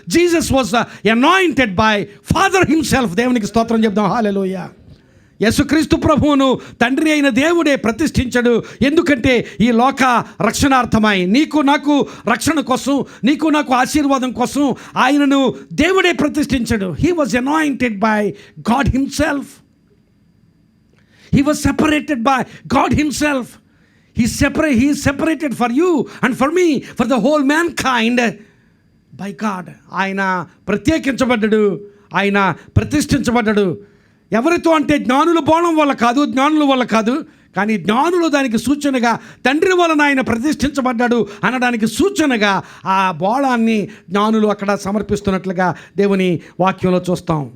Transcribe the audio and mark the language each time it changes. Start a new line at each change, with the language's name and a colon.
English: Jesus was anointed by father himself.
Telugu: దేవునికి స్తోత్రం చెప్దాం, హల్లెలూయా. యేసుక్రీస్తు ప్రభువును తండ్రి అయిన దేవుడే ప్రతిష్ఠించాడు. ఎందుకంటే ఈ లోక రక్షణార్థమై, నీకు నాకు రక్షణ కోసం, నీకు నాకు ఆశీర్వాదం కోసం ఆయనను దేవుడే ప్రతిష్ఠించాడు.
English: He was anointed by God himself. He was separated by God himself. He is separated for you and for me, for the whole mankind by God.
Telugu: ఆయన ప్రత్యేకించబడ్డాడు, ఆయన ప్రతిష్ఠించబడ్డాడు. ఎవరితో అంటే జ్ఞానుల బోళం వల్ల కాదు, జ్ఞానుల వల్ల కాదు, కానీ జ్ఞానులు దానికి సూచనగా తండ్రి వలన ఆయన ప్రతిష్ఠించబడ్డాడు అనడానికి సూచనగా ఆ బోళాన్ని జ్ఞానులు అక్కడ సమర్పిస్తున్నట్లుగా దేవుని వాక్యంలో చూస్తాం.